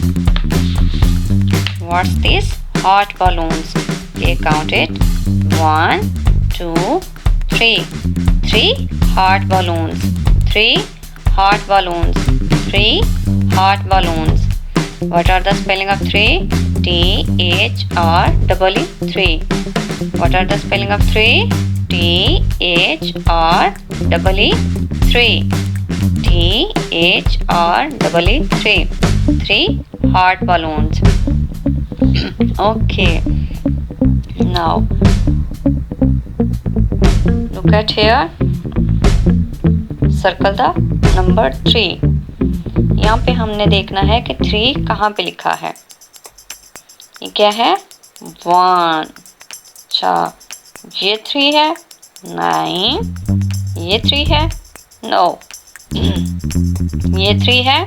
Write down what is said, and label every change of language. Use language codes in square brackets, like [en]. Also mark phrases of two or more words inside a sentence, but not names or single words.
[en] What's this? Hot balloons. Okay, count it. 1, 2, 3. 3 hot balloons. 3 hot balloons. 3 hot balloons. What are the spelling of 3? T-H-R-E-E. 3. What are the spelling of 3? T-H-R-E-E. 3. T-H-R-E-E. 3. 3 hot balloons. Okay. Now look at here. Circle the number 3. [hi] यहाँ पे हमने देखना है कि 3 कहाँ पे लिखा है. ये क्या है? 1. अच्छा, ये 3 है? नहीं. ये 3 है? नो. ये 3 है?